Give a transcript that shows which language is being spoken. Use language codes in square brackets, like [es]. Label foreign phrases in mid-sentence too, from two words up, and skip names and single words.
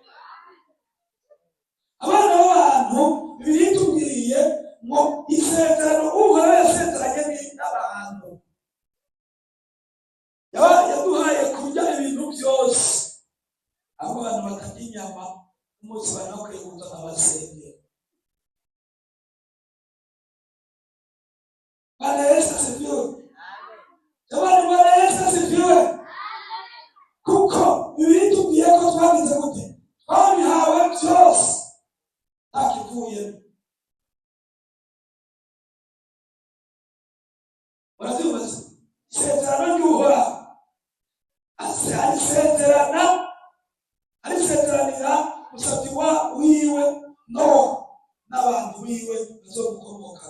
[rn] Abana b'abantu Bibiliya itubwiye ngo isezerano Uhoraho yasezeranye n'abantu, yaduhaye kurya ibintu byose, aho abantu batarya inyama umunsi banakwiye kuza nk'abasengera. [sw] Bwana Yesu asifiwe. Jamani, Bwana Yesu asifiwe. [rn] Kuko Bibiliya itubwiye ko twagize gute? Twabihawe byose ntakivuyemo. Murabyumva? Isezerano ry'Uhoraho arisezeranira umusabyi wiwe Nowa n'abantu biwe bazomukomokaho.